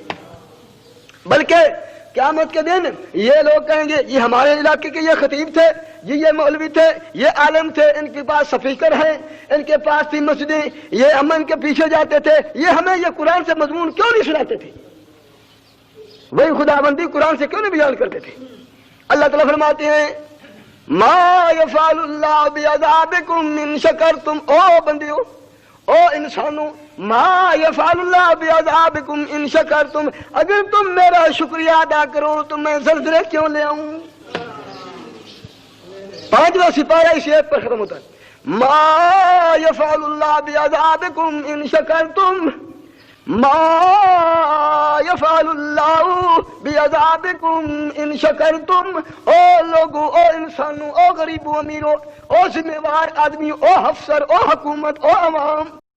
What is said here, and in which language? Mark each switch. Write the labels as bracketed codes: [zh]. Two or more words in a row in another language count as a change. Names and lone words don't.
[ur] بلکہ قیامت کے دن یہ لوگ کہیں گے یہ ہمارے علاقے کے یہ خطیب تھے, یہ مولوی تھے, یہ عالم تھے, ان کے پاس سپیکر ہیں, ان کے پاس تھی مسجدیں, یہ ہم ان کے پیچھے جاتے تھے, یہ ہمیں یہ قرآن سے مضمون کیوں نہیں سناتے تھے, وہی خدا بندی قرآن سے کیوں نہیں بیان کرتے تھے. اللہ تعالیٰ فرماتے ہیں [ar] ما یفعل اللہ بعذابکم ان شکرتم, [ur] او بندیو, او انسانوں, [ar] ما یفعل اللہ بعذابکم ان شکرتم, [ur] اگر تم میرا شکریہ ادا کرو تو میں زلزلے کیوں لے آؤں. 5واں سپارہ اس ایت پر ختم ہوتا ہے. [ar] ما یفعل اللہ بعذابکم ان شکرتم, ما یفعل اللہ بعذابکم ان شکرتم. [ur] او لوگو, او انسانوں, او غریبوں, امیروں, او ذمہ وار آدمی, او افسر, او حکومت, او عوام,